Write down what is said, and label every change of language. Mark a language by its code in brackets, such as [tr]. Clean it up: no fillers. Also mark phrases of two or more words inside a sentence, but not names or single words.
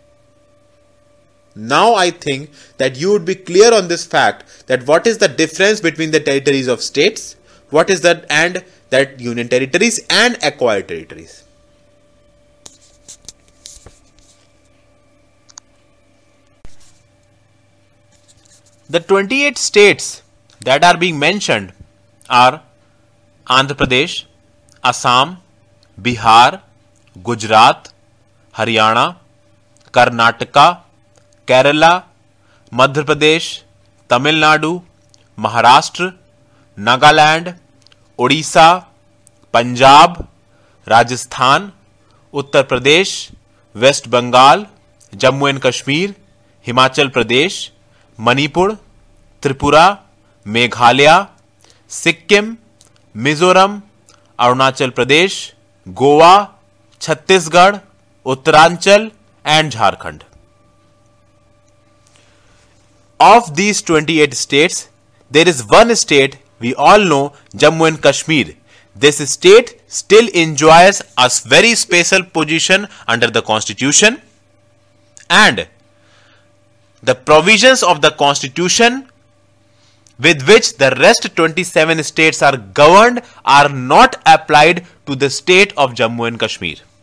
[en] Now I think that you would be clear on this fact, that what is the difference between the territories of states, what is that, and that union territories and acquired territories. The 28 states that are being mentioned are Andhra Pradesh, Assam, Bihar, Gujarat, Haryana, Karnataka, Kerala, Madhya Pradesh, Tamil Nadu, Maharashtra, Nagaland, Odisha, Punjab, Rajasthan, Uttar Pradesh, West Bengal, Jammu and Kashmir, Himachal Pradesh, Manipur, Tripura, Meghalaya, Sikkim, Mizoram, Arunachal Pradesh, Goa, Chhattisgarh, Uttaranchal and Jharkhand. Of these 28 states, there is one state we all know, Jammu and Kashmir. This state still enjoys a very special position under the Constitution, and the provisions of the Constitution with which the rest 27 states are governed are not applied to the state of Jammu and Kashmir.